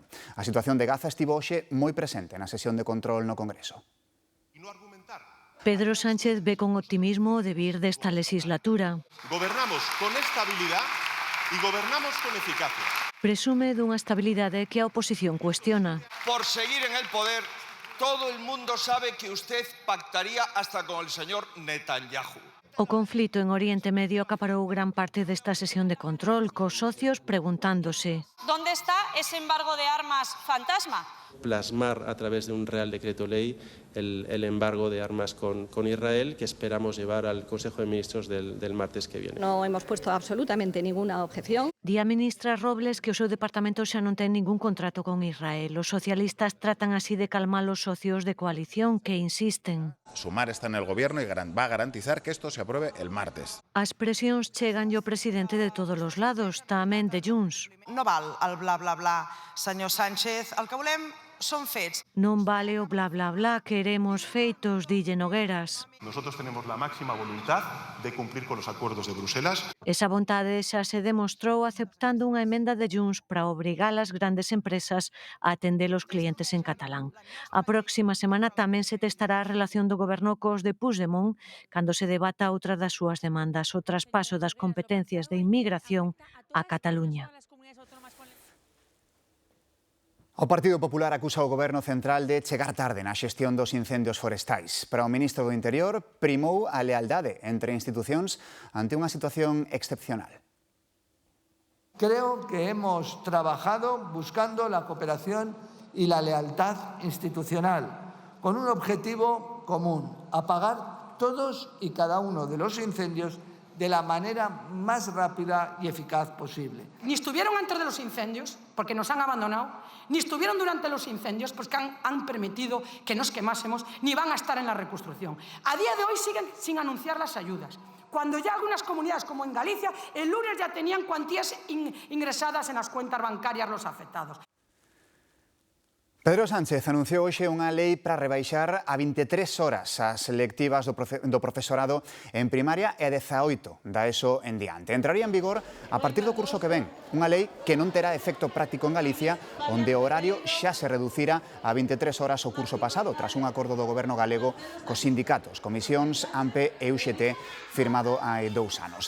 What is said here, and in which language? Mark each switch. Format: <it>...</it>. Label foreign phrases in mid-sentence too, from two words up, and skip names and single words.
<gl>A situación de Gaza estivo hoxe moi presente na sesión de control no Congreso. Pedro Sánchez ve con optimismo o devir desta legislatura.</gl> <es>Gobernamos con estabilidad y gobernamos con eficacia.</es> <gl>Presume dunha estabilidade que a oposición cuestiona.</gl> <es>Por seguir en el poder, todo el mundo sabe que usted pactaría hasta con el señor Netanyahu.</es> <gl>O conflito en Oriente Medio acaparou gran parte desta sesión de control, cos socios preguntándose:</gl> <es>¿dónde está ese embargo de armas fantasma? Plasmar a través de un Real Decreto Ley el embargo de armas con Israel, que esperamos llevar al Consejo de Ministros del martes que viene. No hemos puesto absolutamente ninguna objeción.</es> <gl>Di a ministra Robles que o seu departamento xa non ten ningún contrato con Israel. Os socialistas tratan así de calmar os socios de coalición que insisten.</gl> <es>Sumar está en el Gobierno y va a garantizar que esto se apruebe el martes.</es> <gl>As presións chegan ao presidente de todos os lados, tamén de Junts.</gl> <ca>No val el bla, bla, bla, senyor Sánchez. El que volem son fets.</ca> <gl>Non vale o bla, bla, bla, queremos feitos, dille Nogueras.</gl> <es>Nosotros tenemos la máxima voluntad de cumplir con los acuerdos de Bruselas.</es> <gl>Esa vontade xa se demostrou aceptando unha emenda de Junts para obrigar as grandes empresas a atender os clientes en catalán. A próxima semana tamén se testará a relación do goberno cos de Puigdemont cando se debata outra das súas demandas, o traspaso das competencias de inmigración a Cataluña. O Partido Popular acusa o Goberno Central de chegar tarde na xestión dos incendios forestais. Para o ministro do Interior, primou a lealdade entre institucións ante unha situación excepcional.</gl> <es>Creo que hemos trabajado buscando la cooperación y la lealtad institucional, con un objetivo común: apagar todos y cada uno de los incendios de la manera más rápida y eficaz posible. Ni estuvieron antes de los incendios, porque nos han abandonado, ni estuvieron durante los incendios, pues que han permitido que nos quemásemos, ni van a estar en la reconstrucción. A día de hoy siguen sin anunciar las ayudas, cuando ya algunas comunidades, como en Galicia, el lunes ya tenían cuantías ingresadas en las cuentas bancarias los afectados.</es> <gl>Pedro Sánchez anunciou hoxe unha lei para rebaixar a 23 horas as lectivas do profesorado en primaria e a 18 da ESO en diante. Entraría en vigor a partir do curso que ven, unha lei que non terá efecto práctico en Galicia, onde o horario xa se reducira a 23 horas o curso pasado, tras un acordo do goberno galego cos sindicatos, comisións, AMPE e UGT, firmado hai 2 anos.</gl>